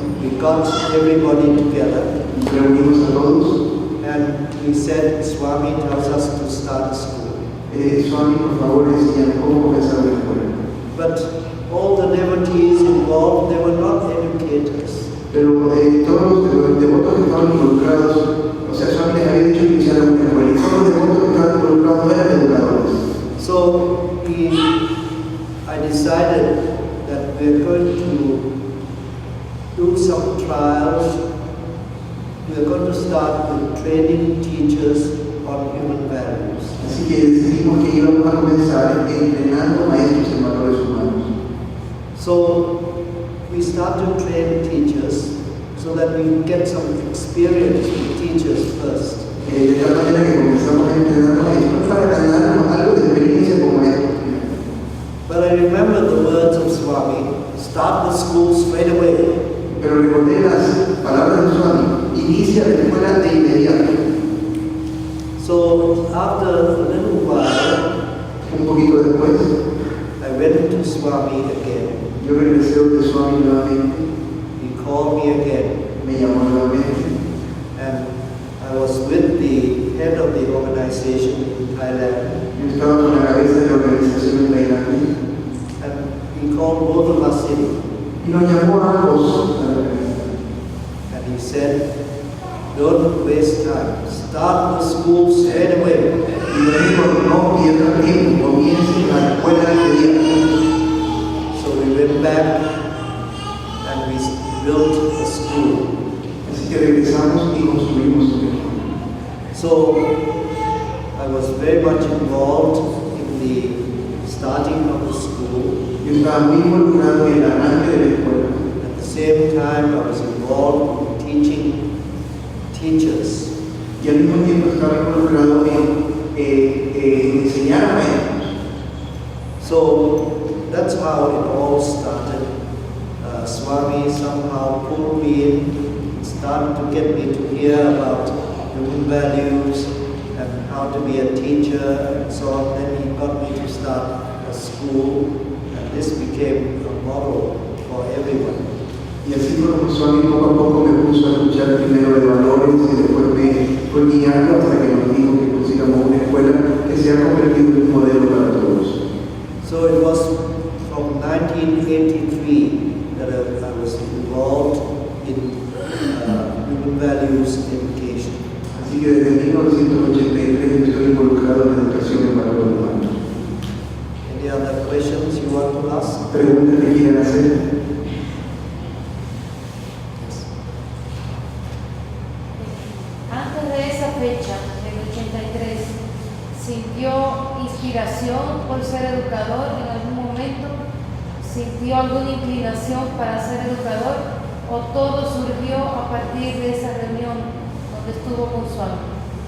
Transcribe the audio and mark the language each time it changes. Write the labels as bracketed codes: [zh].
[en] we got everybody together [es] reunimos a todos. [en] and we said, Swami tells us to start a school. [es] Swami, por favor, decían cómo comenzar la escuela. [en] But all the devotees involved, they were not educators. [es] Pero todos los devotos que estaban involucrados, o sea, Swami les había dicho que iniciaran una escuela, y todos los devotos que estaban involucrados no eran educadores. [en] So I decided that we're going to do some trials. We're going to start with training teachers on human values. [es] Así que decidimos que íbamos a comenzar entrenando maestros en valores humanos. [en] So we start to train teachers so that we get some experience with teachers first. [es] De tal manera que comenzamos a entrenar maestros para ganarnos algo de experiencia como maestros. [en] But I remember the words of Swami, start the school straight away. [es] Pero recordé las palabras de Swami, inicia la escuela de inmediato. [en] So after a little while, [es] Un poquito después, [en] I went to Swami again. [es] yo regresé donde Swami nuevamente, [en] He called me again, [es] me llamó nuevamente, [en] and I was with the head of the organization in Thailand, [es] yo estaba con la cabeza de la organización en Tailandia, [en] and he called both of us in, [es] y nos llamó a ambos a la reunión. [en] and he said, don't waste time, start the school straight away. [es] Y me dijo, no pierdas tiempo, comience la escuela inmediata. [en] So we went back and we built a school. [es] Así que regresamos y construimos una escuela. [en] So I was very much involved in the starting of the school. [es] Yo estaba muy involucrado en el arranque de la escuela. [en] At the same time, I was involved in teaching teachers. [es] Y al mismo tiempo estaba involucrado en enseñar a maestros. [en] So that's how it all started. Swami somehow pulled me in, started to get me to hear about human values and how to be a teacher and so on. Then he got me to start a school, and this became a model for everyone. [es] Y así fue como Swami poco a poco me puso a escuchar primero de valores y después me fue guiando hasta que nos dijo que pusiéramos una escuela que se ha convertido en un modelo para todos. [en] So it was from 1983 that I was involved in human values education. [es] Así que desde 1983 estoy involucrado en la educación en valores humanos. [en] Any other questions you want to ask? [es] ¿Preguntas que quieran hacer? Antes de esa fecha, del 83, ¿sintió inspiración por ser educador en algún momento? ¿Sintió alguna inclinación para ser educador? ¿O todo surgió a partir de esa reunión donde estuvo con su alma?